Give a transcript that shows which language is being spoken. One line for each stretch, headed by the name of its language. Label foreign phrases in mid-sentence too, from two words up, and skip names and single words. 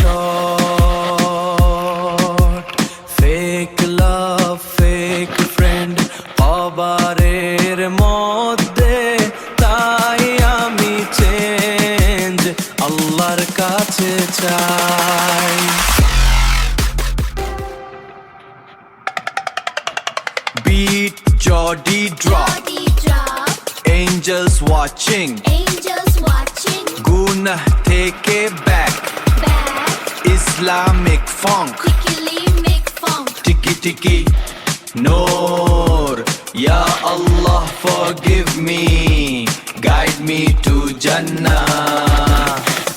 English: short fake love fake friend
Bangla: কবরের মধ্যে তাই আমি চেঞ্জ আল্লাহর কাছে চাই
English: Beat, Jody drop. Angels watching. Guna take it back. Islamic funk. Tiki tiki. Noor.
Arabic: Ya Allah
English: forgive me. Guide me to Jannah.